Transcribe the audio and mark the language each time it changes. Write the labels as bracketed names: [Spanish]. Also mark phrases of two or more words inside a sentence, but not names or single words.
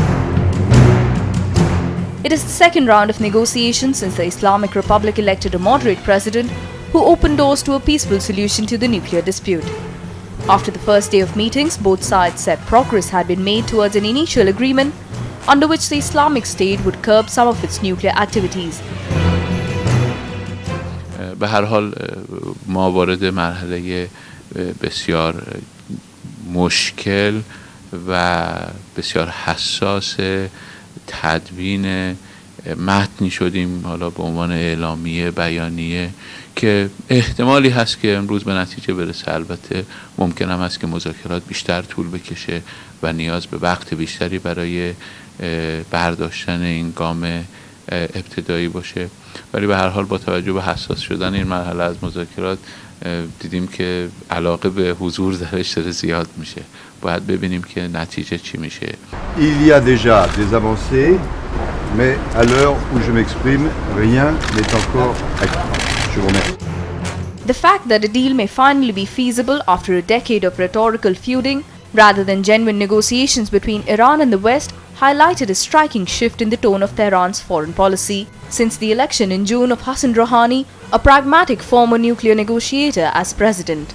[English] It is the second round of negotiations since the Islamic Republic elected a moderate president who opened doors to a peaceful solution to the nuclear dispute. After the first day of meetings, both sides said progress had been made towards an initial agreement under which the Islamic State would curb some of its nuclear activities. [Persian] به هر حال ما وارد مرحله بسیار مشکل و بسیار حساس تدوین متنی شدیم، حالا به عنوان اعلامیه بیانیه که احتمالی هست که امروز به نتیجه برسه. البته ممکن هم هست که مذاکرات بیشتر طول بکشه و نیاز به وقت بیشتری برای برداشتن این گام ابتدایی باشه، ولی به هر حال با توجه به حساس شدن این مرحله از مذاکرات دیدیم که علاقه به حضور درش داره زیاد میشه. باید ببینیم که نتیجه چی میشه. [French] Il y a déjà des avancées, mais à l'heure où je m'exprime, rien n'est encore acquis. Je vous remercie. [English] The fact that a deal may finally be feasible after a decade of rhetorical feuding rather than genuine negotiations between Iran and the West highlighted a striking shift in the tone of Tehran's foreign policy since the election in June of Hassan Rouhani, a pragmatic former nuclear negotiator, as president.